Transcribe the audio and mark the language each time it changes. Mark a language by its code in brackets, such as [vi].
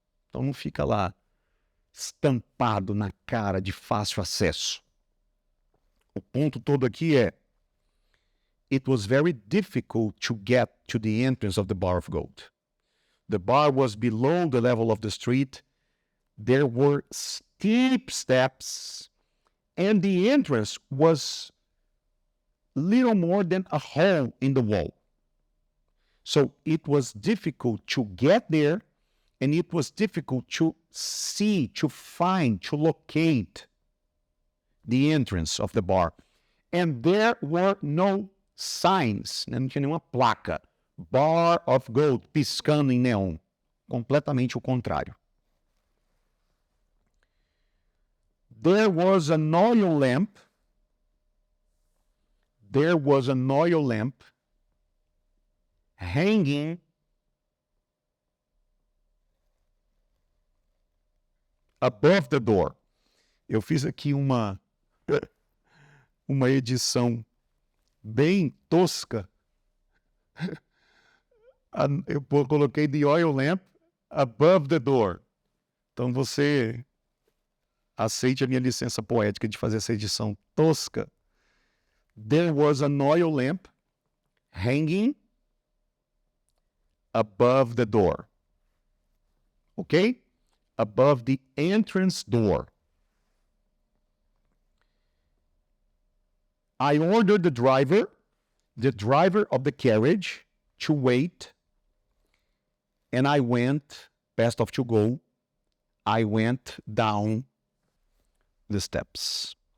[pt] Então não fica lá estampado na cara de fácil acesso. O ponto todo aqui é: [en] it was very difficult to get to the entrance of the bar of gold. The bar was below the level of the street. There were steep steps, and the entrance was little more than a hole in the wall. So it was difficult to get there, and it was difficult to see, to find, to locate the entrance of the bar. And there were no signs, [pt] não tinha nenhuma placa. Bar of gold, piscando em neon. Completamente o contrário. [en] There was an oil lamp. There was an oil lamp hanging above the door. [pt] Eu fiz aqui uma edição bem tosca. Eu coloquei [en] the oil lamp above the door. [pt] Então você aceite a minha licença poética de fazer essa edição tosca. [en] There was an oil lamp hanging above the door. Okay? Above the entrance door. I ordered the driver of the carriage, to wait, and I went, best of to go, I went down the steps.